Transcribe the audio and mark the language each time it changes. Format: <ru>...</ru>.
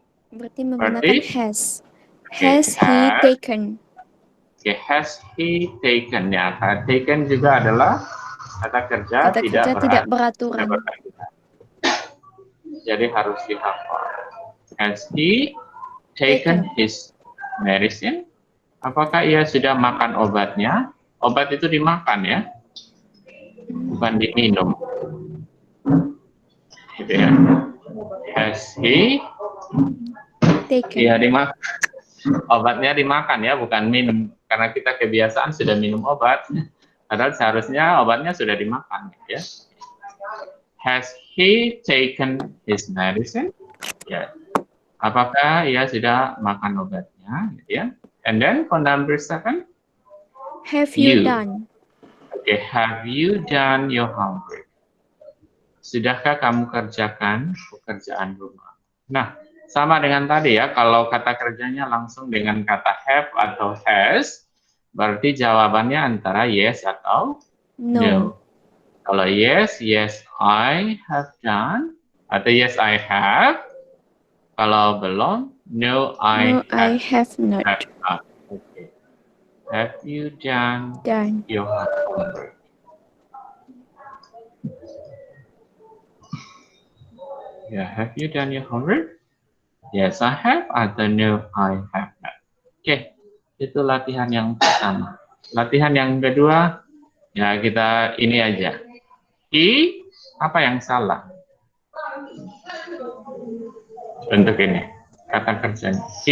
<id>Berarti menggunakan has.</id> <en>Has he taken? Okay, has he taken?</en> <id>Ya, taken juga adalah kata kerja tidak beraturan. Jadi harus dihafal.</id> <en>Has he taken his medicine?</en> <id>Apakah ia sudah makan obatnya? Obat itu dimakan ya, bukan diminum. Gitu ya.</id> <en>Has he taken?</en> <id>Ya, dimakan. Obatnya dimakan ya, bukan minum. Karena kita kebiasaan sudah minum obat, padahal seharusnya obatnya sudah dimakan ya.</id> <en>Has he taken his medicine?</en> <id>Ya. Apakah ia sudah makan obatnya? Gitu ya.</id> <en>And then for number 7, have you done? Okay, have you done your homework?</en> <id>Sudahkah kamu kerjakan pekerjaan rumah? Nah, sama dengan tadi ya, kalau kata kerjanya langsung dengan kata have atau has, berarti jawabannya antara yes atau no. Kalau</id> <en>yes, I have done,</en> <id>atau</id> <en>yes, I have.</en> <id>Kalau belum,</id> <en>no, I have not. Okay. Have you done Done. your homework? Yeah, have you done your homework? Yes, I have.</en> <id>Atau</id> <en>no, I have not.</en> <id>Oke, itu latihan yang pertama. Latihan yang kedua, ya kita ini aja. Apa yang salah? Untuk ini, kata kerjanya.</id>